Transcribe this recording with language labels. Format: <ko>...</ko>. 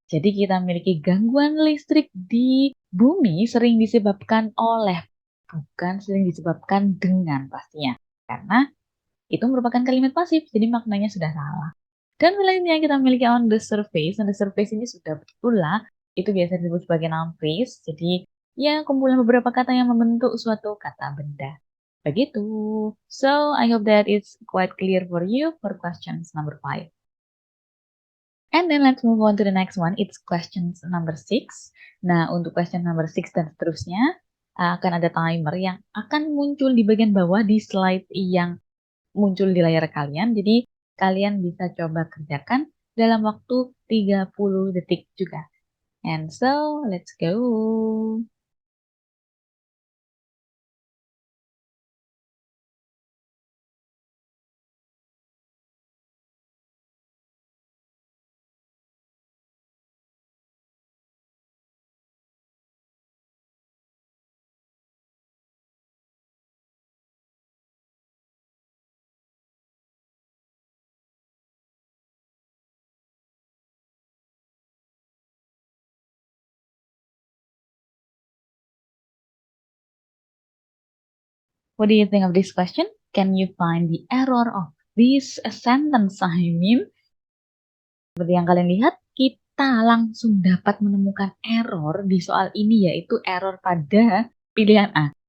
<id>Jadi kita memiliki gangguan listrik di bumi sering disebabkan oleh, bukan sering disebabkan dengan pastinya. Karena itu merupakan kalimat pasif, jadi maknanya sudah salah. Dan selanjutnya kita memiliki</id> <en>on the surface. On the surface</en> <id>ini sudah betul lah. Itu biasa disebut sebagai noun phrase. Jadi ya kumpulan beberapa kata yang membentuk suatu kata benda. Begitu.</id> <en>So I hope that it's quite clear for you for questions number 5. And then let's move on to the next one. It's questions number 6.</en> <id>Nah, untuk</id> <en>question number 6</en> <id>dan seterusnya akan ada timer yang akan muncul di bagian bawah di slide yang muncul di layar kalian. Jadi kalian bisa coba kerjakan dalam waktu 30 detik juga.</id> <en>And so, let's go. What do you think of this question? Can you find the error of this sentence? I mean,</en> <id>seperti yang kalian lihat, kita langsung dapat menemukan error di soal ini, yaitu error pada pilihan A.</id>